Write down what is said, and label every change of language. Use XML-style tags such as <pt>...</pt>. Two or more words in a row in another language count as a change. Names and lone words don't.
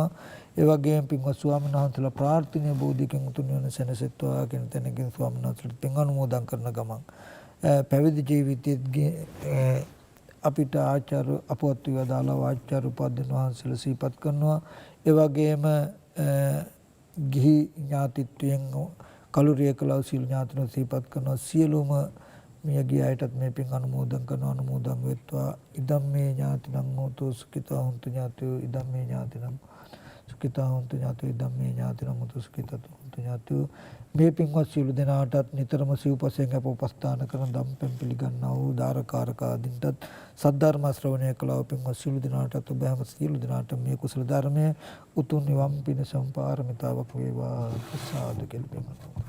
<si>ඒ වගේම පින්වත් ස්වාමීන් වහන්සේලා ප්‍රාර්ථනීය බෝධියකින් උතුම් නිවන සැනසෙත්වා කියන තැනකින් ස්වාමීන් වහන්සේලාට පින් අනුමෝදන් කරන ගමන් පැවිදි ජීවිතයේ අපිට ආචාර්ය අපවත් විදාලා ආචාර්ය උපාධ්‍යයන් වහන්සේලා සිහිපත් කරනවා. ඒ වගේම ගිහි ඥාතිත්වයෙන් කලුරිය කළා සියලු ඥාතින් සිහිපත් කරනවා. සියලුම මියගිය අයටත් මේ පින් අනුමෝදන් කරනවා. අනුමෝදන් වෙත්වා.</si> <pi>ඉදම් මේ ඥාතිනම් හෝතු සුඛිතා හොන්තු ඥාතියෝ ඉදම් මේ ඥාතිනම් සුඛිතා හොන්තු ඥාතියෝ ඉදම් මේ ඥාතිනම් හෝතු සුඛිතා හොන්තු ඥාතියෝ.</pi> <si>මේ පින්වත් සියලු දෙනාටත් නිතරම සිව්පසයෙන් අප උපස්ථාන කරන දම්පැන් පිළිගන්නා වූ දාරකාරක ආදීන්ටත් සද්ධර්ම ශ්‍රවණය කළා වූ පින්වත් සියලු දෙනාටත් ඔබ හැම සියලු දෙනාට මේ කුසල ධර්මයේ උතුම් නිවන් පිණසම් පාරමිතාවක් වේවා. සාදු කියලා</si>